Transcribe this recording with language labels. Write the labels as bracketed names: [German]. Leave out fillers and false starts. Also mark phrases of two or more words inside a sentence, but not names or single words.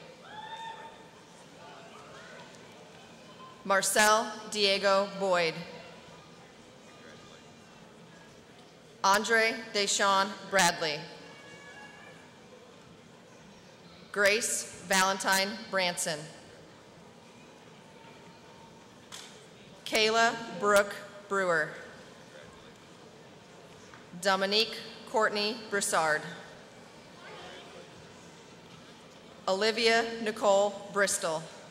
[English] Marcel Diego Boyd. Andre Deshawn Bradley. Grace Valentine Branson. Kayla Brooke Brewer. Dominique Courtney Broussard. Olivia Nicole Bristol.